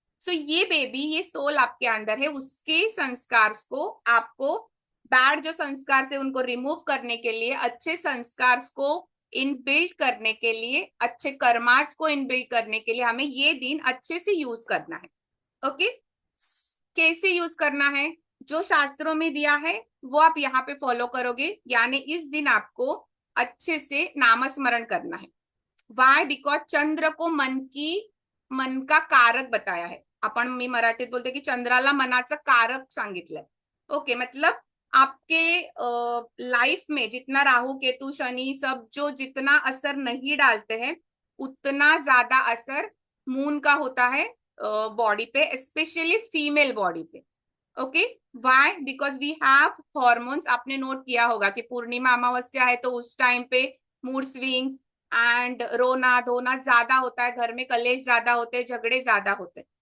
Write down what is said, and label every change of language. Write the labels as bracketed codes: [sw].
[hi] सो ये बेबी, ये सोल आपके अंदर है, उसके संस्कार को आपको, बैड जो संस्कार से उनको रिमूव करने के लिए, अच्छे संस्कार को इनबिल्ड करने के लिए, अच्छे कर्माज को इनबिल्ड करने के लिए हमें ये दिन अच्छे से यूज करना है। ओके, कैसे यूज करना है, जो शास्त्रों में दिया है वो आप यहाँ पे फॉलो करोगे, यानी इस दिन आपको अच्छे से नामस्मरण करना है। [en] why, because [hi] चंद्र को मन का कारक बताया है। [mr] आपण मी मराठीत बोलते की चंद्राला मनाचं कारक सांगितलंय। [hi] ओके, मतलब आपके लाइफ में जितना राहु केतु शनि सब जो जितना असर नहीं डालते हैं, उतना ज्यादा असर मून का होता है बॉडी पे, स्पेशली फीमेल बॉडी पे। Okay, [en] Why, because we have hormones. [hi] आपने नोट किया होगा कि पूर्णिमा अमावस्या है तो उस टाइम पे मूड स्विंग्स एंड रोना धोना ज्यादा होता है, घर में कलेश ज्यादा होते हैं, झगड़े ज्यादा होते हैं।